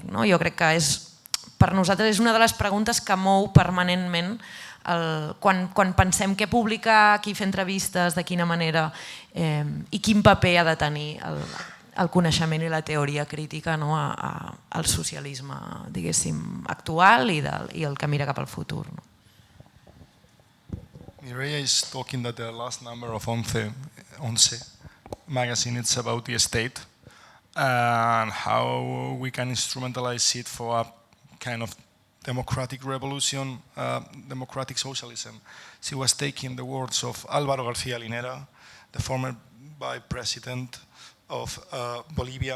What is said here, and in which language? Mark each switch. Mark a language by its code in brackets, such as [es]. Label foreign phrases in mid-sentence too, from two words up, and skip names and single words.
[ca] Jo crec que per nosaltres és una de les preguntes que mou permanentment quan pensem què publicar, qui fer entrevistes, de quina manera i quin paper ha de tenir el coneixement i la teoria crítica al socialisme, diguéssim, actual i el que mira cap al futur. [en] Mireia is talking that the last number of Once magazine is about the state and how we can instrumentalize it for a kind of democratic revolution, democratic socialism. She was taking the words of Álvaro García Linera, the former vice president of Bolivia.